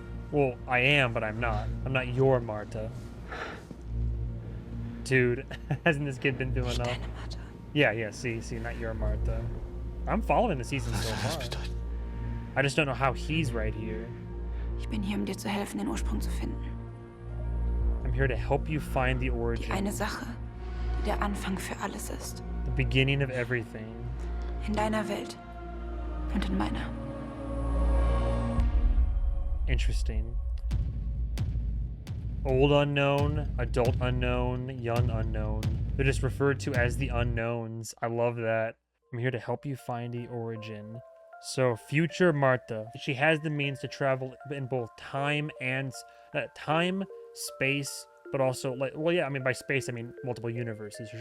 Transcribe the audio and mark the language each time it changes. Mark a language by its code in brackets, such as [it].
[en] Well, I am, but I'm not. I'm not your Martha. Dude, hasn't this kid been doing enough? Yeah, see, not your Martha. I'm following the season so far. I just don't know how he's right here. [de] Ich bin hier, um dir zu helfen, den Ursprung zu finden. [en] I'm here to help you find the origin. [de] Die eine Sache, die der Anfang für alles ist. [en] The beginning of everything. [de] In deiner Welt und in meiner. [en] Interesting. Old unknown, adult unknown, young unknown. They're just referred to as the unknowns. I love that. I'm here to help you find the origin. So, future Martha. She has the means to travel in both time and time, space, but also like, well, yeah, I mean by space I mean multiple universes.